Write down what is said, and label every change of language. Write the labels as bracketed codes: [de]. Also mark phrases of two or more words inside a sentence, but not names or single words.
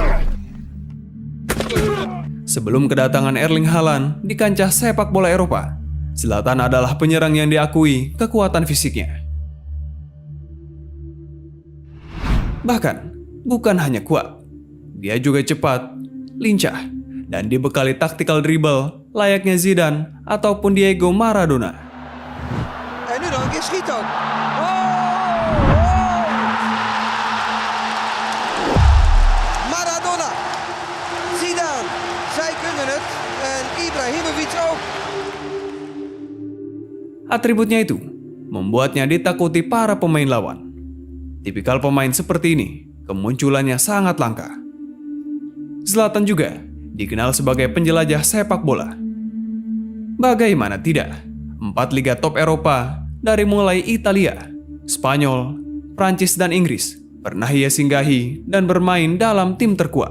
[id] Sebelum kedatangan Erling Haaland di kancah sepak bola Eropa, Zlatan adalah penyerang yang diakui kekuatan fisiknya. Bahkan, bukan hanya kuat, dia juga cepat, lincah, dan dibekali taktikal dribble layaknya Zidane ataupun Diego Maradona. [nl] En nu dan, keer schiet ook. Maradona, Zidane, zij kunnen het en Ibrahimovic ook. [id] Atributnya itu membuatnya ditakuti para pemain lawan. Tipikal pemain seperti ini kemunculannya sangat langka. Zlatan juga dikenal sebagai penjelajah sepak bola. Bagaimana tidak, 4 liga top Eropa dari mulai Italia, Spanyol, Prancis dan Inggris pernah ia singgahi dan bermain dalam tim terkuat.